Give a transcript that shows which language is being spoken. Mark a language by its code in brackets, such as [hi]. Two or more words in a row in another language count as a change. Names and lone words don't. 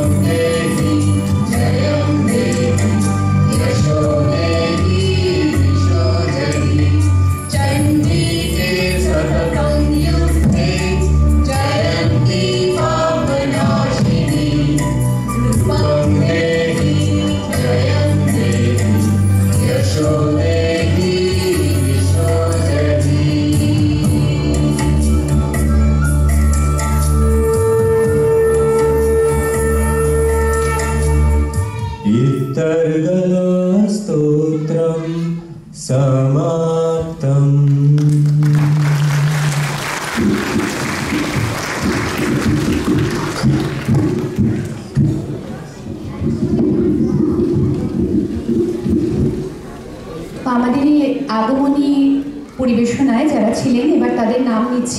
[sa] देहि जयं देहि यशो देहि विशोजहि चण्डिके सततं युद्धे जयन्ती पापनाशिनी रूपं देहि जयं देहि यशो देहि विशोजहि इत्तर्गलस्तोत्रं समाप्तम् [bn] আমাদের এই আগমনী পরিবেশনায় যারা ছিলেন এবার তাদের নাম নিচ্ছি।